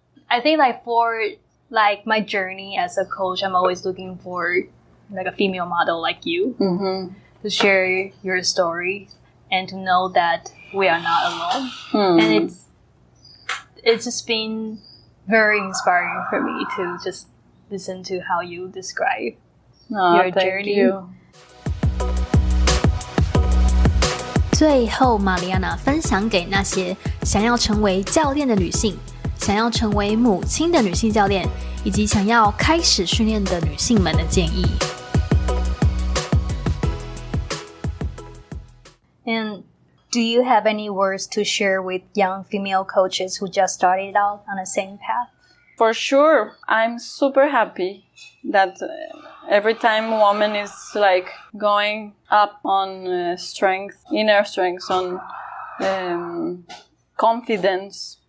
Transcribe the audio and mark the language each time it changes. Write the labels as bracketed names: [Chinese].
[English] I think for my journey as a coach, I'm always looking for a female model like you to share your story. And to know that we are not alone. And it's just been very inspiring for me to just listen to how you describe your journey. You. [Chinese] 最后 Mariana 分享给那些想要成为教练的女性，想要成为母亲的女性教练，以及想要开始训练的女性们的建议。 [English] And do you have any words to share with young female coaches who just started out on the same path? For sure. I'm super happy that every time a woman is going up on strength, inner strength, on confidence.